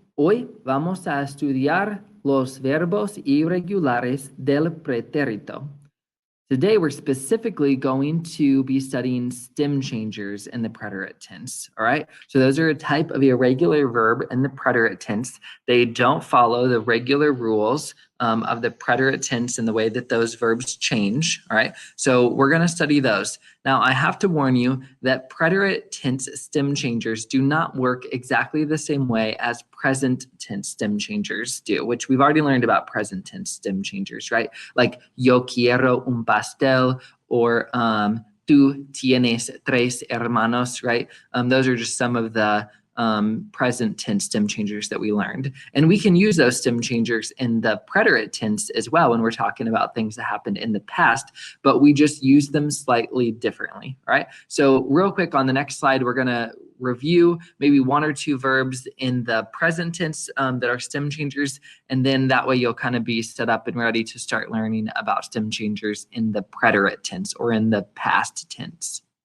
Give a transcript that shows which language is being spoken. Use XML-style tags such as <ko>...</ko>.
<es>Hoy vamos a estudiar los verbos irregulares del pretérito.</es> <en>Today, we're specifically going to be studying stem changers in the preterite tense, all right? So those are a type of irregular verb in the preterite tense. They don't follow the regular rules of the preterite tense and the way that those verbs change, all right? So we're gonna study those. Now, I have to warn you that preterite tense stem changers do not work exactly the same way as present tense stem changers do, which we've already learned about present tense stem changers, right?</en> <es>Like yo quiero un pastel or tú tienes tres hermanos, right?</es> <en>Those are just some of the present tense stem changers that we learned. And we can use those stem changers in the preterite tense as well when we're talking about things that happened in the past, but we just use them slightly differently, all right? So real quick on the next slide, we're gonna review maybe one or two verbs in the present tense that are stem changers, and then that way you'll kind of be set up and ready to start learning about stem changers in the preterite tense or in the past tense.</en>